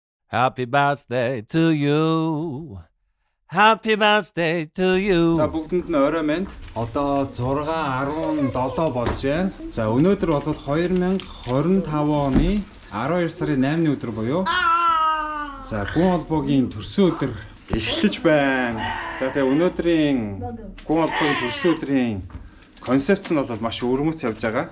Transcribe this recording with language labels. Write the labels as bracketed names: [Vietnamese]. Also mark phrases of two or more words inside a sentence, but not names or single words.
[English] Happy birthday to you. Happy birthday to you. [Mongolian] За бүгдэнд нь орой минь. Одоо 6:17 болж байна. За өнөөдөр бол 2025 оны 12 сарын 8-ны өдөр буюу. За гүн холбоогийн төрсөн өдөр эхэлж байна. За тэгээ өнөөдрийн гүн холбоогийн төрсөн өдрийн концепц нь бол маш өрмөц явж байгаа.